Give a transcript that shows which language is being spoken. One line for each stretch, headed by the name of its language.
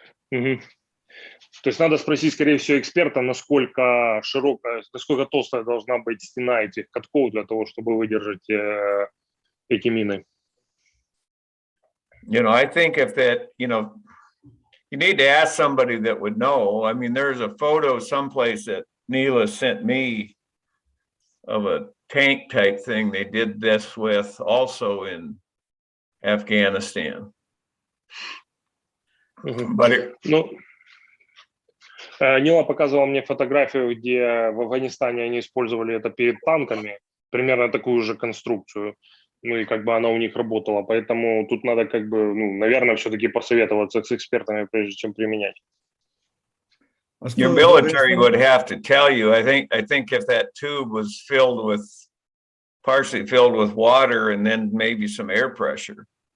Russian: То есть надо спросить, скорее всего, эксперта, насколько широкая, насколько толстая должна быть стена этих катков для того, чтобы выдержать эти мины.
English: You know, I think if that, you know, you need to ask somebody that would know. I mean, there's a photo someplace that Neela sent me of a tank type thing they did this with also in Afghanistan. But it,
Russian: Ну, Нила показывала мне фотографию, где в Афганистане они использовали это перед танками, примерно такую же конструкцию. Ну и как бы она у них работала, поэтому тут надо как бы, ну, наверное, все-таки посоветоваться с экспертами, прежде чем применять.
English: your military would have to tell you. I think if that tube was filled with, partially filled with water and then maybe some air pressure.